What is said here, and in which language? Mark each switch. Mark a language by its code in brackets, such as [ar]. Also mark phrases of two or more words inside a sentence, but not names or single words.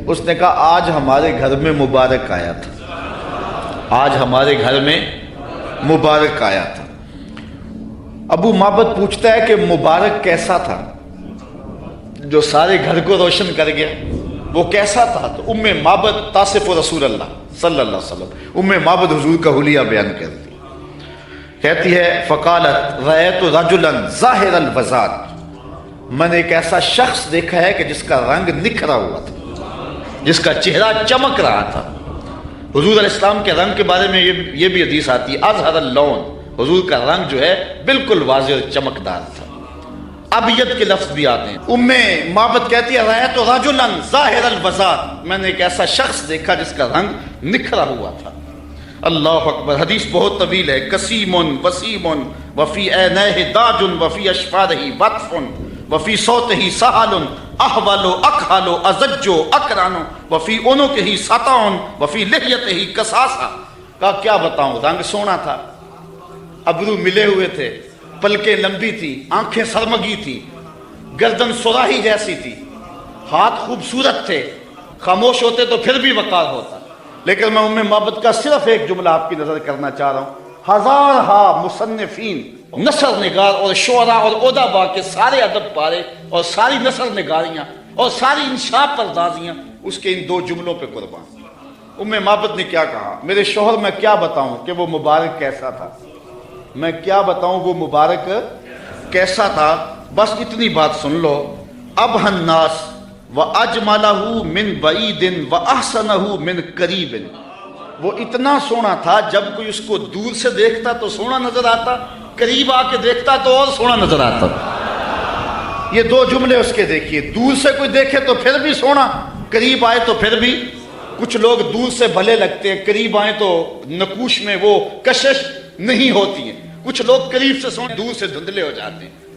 [ur] اس نے کہا آج ہمارے گھر میں مبارک آیا تھا، آج ہمارے گھر میں مبارک آیا تھا۔ ابو معبد پوچھتا ہے کہ مبارک کیسا تھا جو سارے گھر کو روشن کر گیا، وہ کیسا تھا؟ تو ام معبد [ar] تاصف رسول اللہ صلی اللہ علیہ وسلم، [ur] ام معبد حضور کا حلیہ بیان کرتی کہتی ہے [ar] فقالت رأیت رجلا ظاہر الوضاحت، [ur] میں نے ایک ایسا شخص دیکھا ہے کہ جس کا رنگ نکھرا ہوا تھا، جس کا چہرہ چمک رہا تھا۔ حضور علیہ السلام کے رنگ کے بارے میں یہ بھی حدیث آتی ہے [ar] اظہر اللون، [ur] حضور کا رنگ جو ہے بالکل واضح اور چمکدار تھا۔ ابیض کے لفظ بھی آتے ہیں۔ ام معبد کہتی ہے [ar] رأیت رجلا ظاہر الوضاحت، [ur] میں نے ایک ایسا شخص دیکھا جس کا رنگ نکھرا ہوا تھا۔ [ar] اللہ اکبر، [ur] حدیث بہت طویل ہے۔ [ar] کسیم وسیم وفی عینیہ داج وفی اشفارہ وطف وفی صوتہ سہل احول اکحل ازج اکران وفی عنقہ سطع وفی لحیتہ کساسہ۔ [ur] کہا کیا بتاؤں، رنگ سونا تھا، ابرو ملے ہوئے تھے، پلکیں لمبی تھی، آنکھیں سرمگی تھی، گردن سراہی جیسی تھی، ہاتھ خوبصورت تھے، خاموش ہوتے تو پھر بھی وقار ہوتا۔ لیکن میں ام معبد کا صرف ایک جملہ آپ کی نظر کرنا چاہ رہا ہوں، ہزارہا مصنفین، نثر نگار اور شعراء اور ادباء کے سارے ادب پارے اور ساری نثر نگاریاں اور ساری انشاء پردازیاں اس کے ان دو جملوں پہ قربان۔ ام معبد نے کیا کہا، میرے شوہر میں کیا بتاؤں کہ وہ مبارک کیسا تھا، میں کیا بتاؤں وہ مبارک کیسا تھا، بس اتنی بات سن لو۔ [ar] ابہى الناس وَأَجْمَلَهُ مِنْ بَعِيدٍ وَأَحْسَنَهُ مِنْ قَرِيبٍ، [ur] وہ اتنا سونا تھا جب کوئی اس کو دور سے دیکھتا تو سونا نظر آتا، قریب آ کے دیکھتا تو اور سونا نظر آتا۔ یہ دو جملے اس کے دیکھیے، دور سے کوئی دیکھے تو پھر بھی سونا، قریب آئے تو پھر بھی۔ کچھ لوگ دور سے بھلے لگتے ہیں، قریب آئے تو نقوش میں وہ کشش نہیں ہوتی ہیں، کچھ لوگ قریب سے سونے دور سے دھندلے ہو جاتے ہیں۔